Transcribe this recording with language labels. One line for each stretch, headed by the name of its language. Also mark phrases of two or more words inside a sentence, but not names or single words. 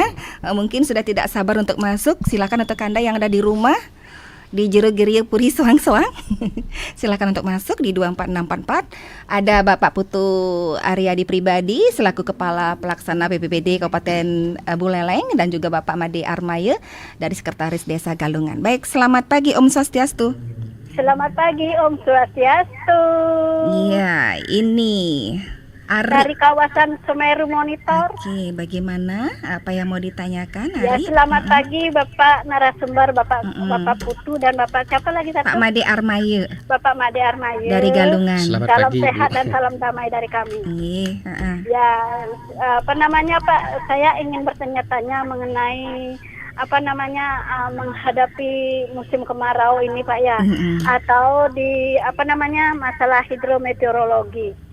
Indonesian: Mungkin sudah tidak sabar untuk masuk. Silakan untuk Anda yang ada di rumah di Jero Geria Puri Soang-Soang. Silakan untuk masuk di 24644. Ada Bapak Putu Aryadi Pribadi selaku Kepala Pelaksana BPBD Kabupaten Buleleng dan juga Bapak Made Armaya dari Sekretaris Desa Galungan. Baik, selamat pagi Om Swastiastu. Selamat pagi Om Swastiastu. Iya, ini Dari Ari. kawasan Semeru Monitor. Oke, bagaimana? Apa yang mau ditanyakan, Ya, Ari? selamat pagi Bapak narasumber, Bapak Putu dan Bapak siapa lagi satu? Pak Made Armaya Bapak Made Armayu. dari Galungan. Selamat Salam pagi, sehat Bu. dan salam damai dari kami. Iya, Ya, apa namanya Pak? Saya ingin bertanya-tanya mengenai menghadapi musim kemarau ini Pak ya, atau di masalah hidrometeorologi.